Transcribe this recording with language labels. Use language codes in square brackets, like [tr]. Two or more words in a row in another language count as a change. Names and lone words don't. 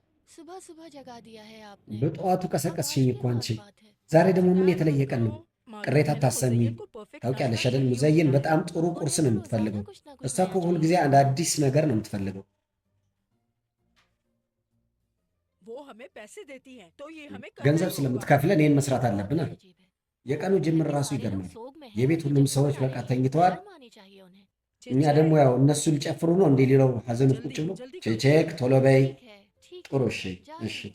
[hi] सुबह सुबह जगा दिया है आपने। [am] በጠዋቱ [hi] अब [am] ቀሰቀስሽኝ [hi] आज [am] እኮ [hi] क्या [am] አንቺ። [hi] खास बात है? [am] ዛሬ ደግሞ ምን [hi] जानती [am] የተለየ [hi] हूँ [am] ቀን ነው? [hi] मालूम [am] ቅሬታ [hi] है ना [am] አታሰሚ። [hi] मुज़य्यन को perfect [am] ታውቂያለሽ [hi] नाश्ता [am] አይደል? [hi] चाहिए [am] ሙዘይን [hi] होता है। [am] በጣም ጥሩ [hi] और [am] ቁርስ [hi] उसे [am] ነው [hi] रोजाना [am] የምትፈልገው። [hi] कुछ ना कुछ [am] እሷ እኮ [hi] नया [am] ሁል ጊዜ [hi] चाहिए [am] አንድ [hi] होता है। [am] አዲስ ነገር ነው የምትፈልገው። [hi] वो हमें पैसे देती है तो ये हमें करना [am] ገንዘብ [hi] ही होगा। [am] ስለምትከፍለን ይህን መስራት [hi] बहुत [am] አለብን። [hi] ही अजीब है। [am] የቀኑ ጅምር [hi] घर के [am] ራሱ [hi] सारे लोग [am] ይገርማል። [hi] सोग में हैं, [am] የቤት [hi] तो [am] ሁሉም [hi] जल्दी [am] ሰዎች [hi] क्यों [am] በቃ [hi] आ रही है? [am] ተኝተዋል። [hi] शर्म आनी चाहिए उन्हें। [am] እኛ ደግሞ ያው እነሱ ሊጨፍሩ ነው እንዴ ሌላው ሀዘን ውስጥ ቁጭ ብሎ [hi] जल्दी करो। [am] ቼክ ቶሎ በይ። [hi] ठीक है, ठीक [am] ጥሩ [hi] है, [am] እሺ [hi] जा [am] እሺ [hi] रही हूँ।